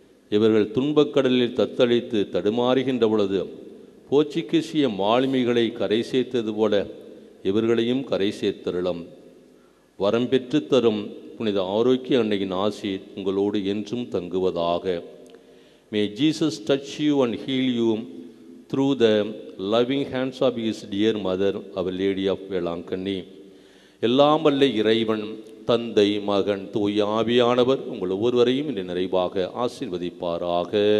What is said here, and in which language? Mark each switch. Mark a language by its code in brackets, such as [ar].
[ta] இவர்கள் துன்பக்கடலில் தத்தளித்து தடுமாறுகின்ற பொழுது போர்ச்சுகீசிய மாலுமிகளை கரை சேர்த்தது போல இவர்களையும் கரை சேர்த்தருளும். வரம் பெற்று தரும் புனித ஆரோக்கிய அன்னையின் ஆசீர் உங்களோடு என்றும் தங்குவதாக. [en] May Jesus touch you and heal you through the loving hands of his dear mother, Our Lady of Velankanni. [ta] எல்லாம் வல்ல இறைவன் தந்தை மகன் தூய ஆவியானவர் உங்கள் ஒவ்வொருவரையும் இன்று நிறைவாக ஆசீர்வதிப்பாராக.